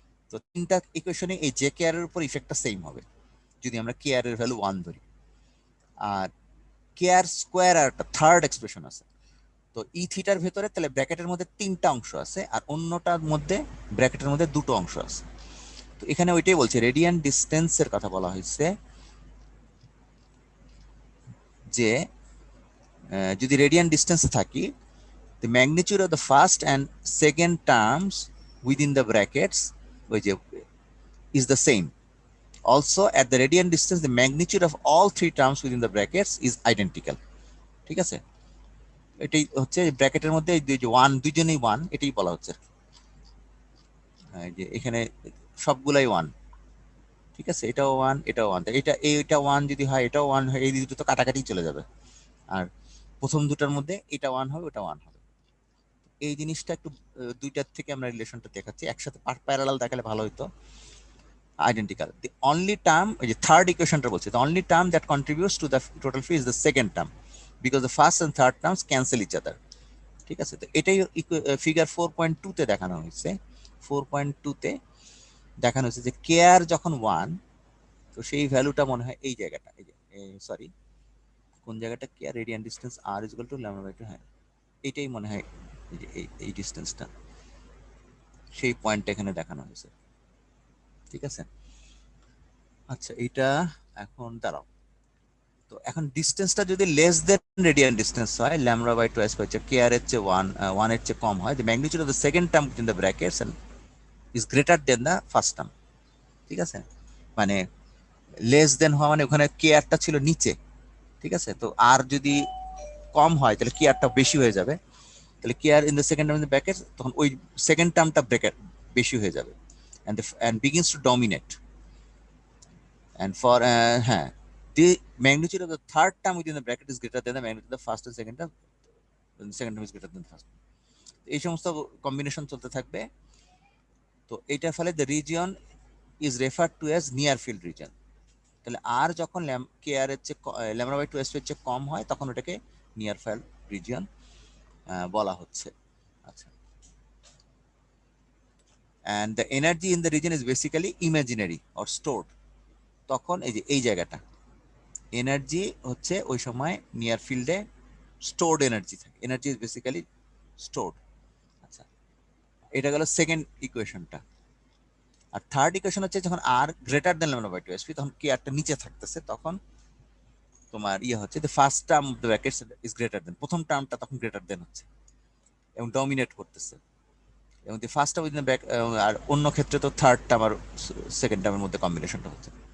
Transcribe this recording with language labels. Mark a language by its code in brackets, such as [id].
[bn] তো তিনটা ইকুয়েশনে এই জে কে আর এর উপর ইফেক্টটা সেম হবে যদি আমরা কে আর এর ভ্যালু 1 ধরি। আর কে আর স্কোয়ার আর একটা থার্ড এক্সপ্রেশন আছে। তো ই থিটার ভেতরে তাহলে ব্র্যাকেটের মধ্যে তিনটা অংশ আছে, আর অন্যটার মধ্যে ব্র্যাকেটের মধ্যে দুটো অংশ আছে। তো এখানে ওইটাই বলছে, রেডিয়ান ডিস্টেন্সের কথা বলা হয়েছে যে যদি রেডিয়ান ডিস্টেন্সে থাকি, [en] the magnitude of the first and second terms within the brackets which is the same. Also, at the radian distance, the magnitude of all three terms within the brackets is identical. [bn] ঠিক আছে, এটাই হচ্ছে ব্র্যাকেটের মধ্যে এই যে one, দুইজনেই one, এটাই বলা হচ্ছে যে এখানে সবগুলাই ওয়ান। ঠিক আছে, এটাও ওয়ান, এটাও ওয়ান, এটা ওয়ান যদি হয় এটাও ওয়ান হয়, এই দুটো তো কাটাকাটি চলে যাবে। আর প্রথম দুটার মধ্যে এটা ওয়ান হবে, ওটা ওয়ান হবে। এই জিনিসটা একটু দুইটার থেকে আমরা রিলেশনটা দেখাচ্ছি, একসাথে প্যারালাল দেখালে ভালো হতো। [en] identical, the only term, [bn] ওই যে থার্ড ইকুয়েশনটা বলছে, [en] the only term that contributes to the total fee is the second term because the first and third terms cancel each other. [bn] ঠিক আছে, তো এটাই ফিগার 4.2 তে দেখানো হয়েছে। 4.2 তে দেখানো হয়েছে যে কে আর যখন 1, তো সেই ভ্যালুটা মনে হয় এই জায়গাটা, এই যে সরি কোন জায়গাটা, কে আর radian distance আর is equal to lambda by 2, হ্যাঁ এইটাই মনে হয়, এই যে এই ডিস্টেন্সটা, সেই পয়েন্টটা এখানে দেখানো হয়েছে। ঠিক আছে, আচ্ছা এইটা এখন দাঁড়াও। তো এখন ডিস্টেন্সটা যদি লেস দেন রেডিয়ান ডিস্টেন্স হয়, ল্যামডা বাই 2 হচ্ছে কে আর এর চেয়ে 1 এর চেয়ে কম হয়, [en] the magnitude of the second term within the brackets and is greater than the first term. [bn] ঠিক আছে, মানে লেস দেন হওয়া মানে ওখানে কে আরটা ছিল নিচে। ঠিক আছে, তো আর যদি কম হয় তাহলে কে আরটা বেশি হয়ে যাবে, তাহলে কে আর [en] in the second term in the brackets, [bn] তখন ওই সেকেন্ড টার্মটা ব্র্যাকেট বেশি হয়ে যাবে, [en] and begins to dominate. And for হ্যাঁ, the magnitude of the third term within the bracket is greater than the magnitude of the first and second term, and the second term is greater than the first. [bn] এই সমস্ত combination চলতে থাকবে। তো এইটার ফলে [en] the region is referred to as near field region. [bn] তাহলে আর যখন কে আর এর চেয়ে ল্যামডা বাই 2 এর চেয়ে কম হয়, তখন ওটাকে নিয়ার ফিল্ড রিজিয়ন বলা হচ্ছে। [en] আচ্ছা, and the energy in the region is basically imaginary or stored. [bn] তখন এই যে এই জায়গাটা, এনার্জি হচ্ছে ওই সময় নিয়ার ফিল্ডে স্টোরড এনার্জি থাকে, [en] Energy is basically stored. [bn] আচ্ছা, এটা গেল সেকেন্ড ইকুয়েশনটা। আর থার্ড ইকুয়েশন হচ্ছে যখন আর greater than lambda by 2 SP, তখন কি আরটা নিচে থাকতেছে, তখন তোমার ইয়ে হচ্ছে [en] the first term of the brackets is greater than, [bn] প্রথম টার্মটা তখন গ্রেটার দেন হচ্ছে এবং ডমিনেট করতেছে, এবং [en] the first term within the bracket, [bn] আর অন্য ক্ষেত্রে তো থার্ড টার্ম আর সেকেন্ড টার্মের মধ্যে কম্বিনেশনটা হচ্ছে।